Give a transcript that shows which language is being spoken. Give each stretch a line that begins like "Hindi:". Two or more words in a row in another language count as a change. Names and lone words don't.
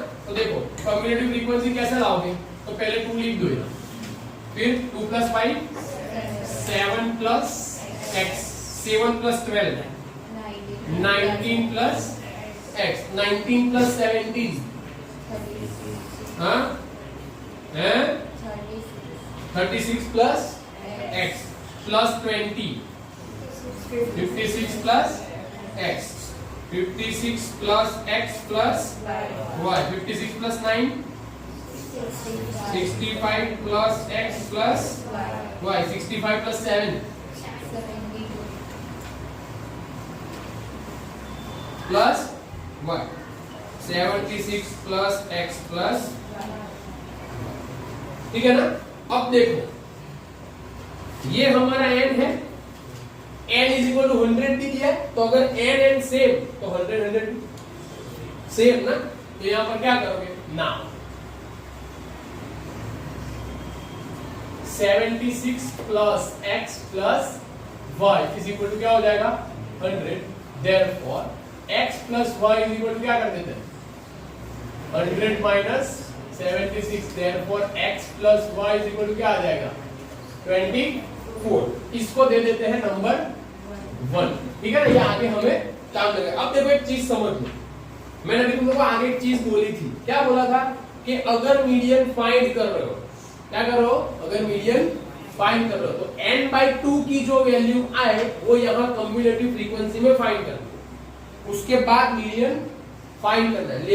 Hindi: तो देखो
English: cumulative frequency
Hindi: कैसे लाओगे, तो पहले 2 लिख दो यहाँ, फिर 2 + 5 7 + x, 7 + 12 19 + x, 19 + 17 हाँ 36 + x + 20 56 + x, 56 + x + y, 56 + 9
English: 65 + x + y, 65 + 7 plus y, 76 plus x plus,
Hindi: ठीक है ना। अब देखो ये हमारा n है, n
English: is equal to
Hindi: 100 भी दिया है, तो अगर n सेम तो 100 100 सेम ना, तो यहां पर क्या करोगे ना
English: 76 plus x plus y is equal to
Hindi: क्या हो जाएगा
English: 100, therefore x plus y is equal to
Hindi: क्या कर देते हैं
English: 100 minus 76, therefore x plus y is equal to
Hindi: क्या आ जाएगा
English: 24।
Hindi: इसको दे देते हैं नंबर 1, ठीक है ना। ये आगे हमें काम लगेगा। अब देखो एक चीज समझ लो, मैंने अभी तुम लोगों को आगे एक चीज बोली थी, क्या बोला था कि अगर
English: median find
Hindi: कर रहे हो, क्या कर रहे हो, अगर
English: median find
Hindi: कर रहे हो तो n/2 की जो वैल्यू आए वो यहाँ
English: cumulative frequency
Hindi: में फाइंड करना, उसके बाद
English: median find
Hindi: करना है।